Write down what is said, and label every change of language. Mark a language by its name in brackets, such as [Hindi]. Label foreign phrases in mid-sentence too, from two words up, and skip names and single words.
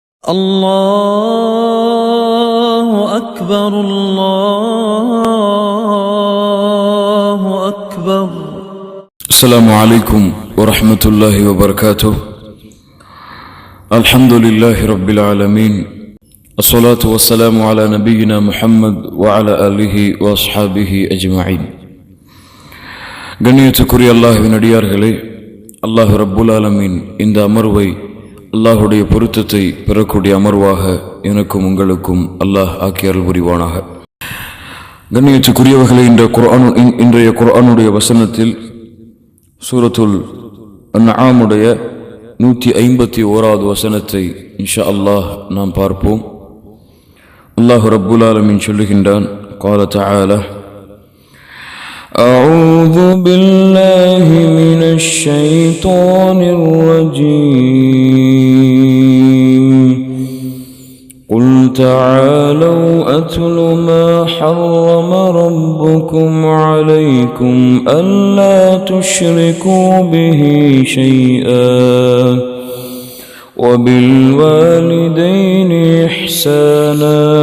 [Arabic] الله أكبر الله أكبر. السلام عليكم ورحمة الله وبركاته. الحمد لله رب العالمين. الصلاة والسلام على نبينا محمد وعلى آله وأصحابه أجمعين. [Tamil] கண்ணியத்துக்குரிய அல்லாஹ்வின் அடியார்களே, [Arabic] الله رب العالمين [Tamil] இந்த அமர்வை அல்லாஹுடைய பொருத்தத்தை பெறக்கூடிய அமர்வாக எனக்கும் உங்களுக்கும் அல்லாஹ் ஆக்கி அருள் புரிவானாக. கண்ணியத்துக்குரியவர்களே, இன்றைய குர்ஆனுடைய வசனத்தில் சூரத்துல் அன்ஆமுடைய 151வது வசனத்தை [Arabic] إن شاء الله [Tamil] நாம் பார்ப்போம். [Arabic] الله رب العالمين [Tamil] சொல்லுகின்றான், [Arabic] قال تعالى: أعوذ بالله من الشيطان الرجيم. قل تعالوا أتل ما حرم ربكم عليكم ألا تشركوا به شيئا وبالوالدين إحسانا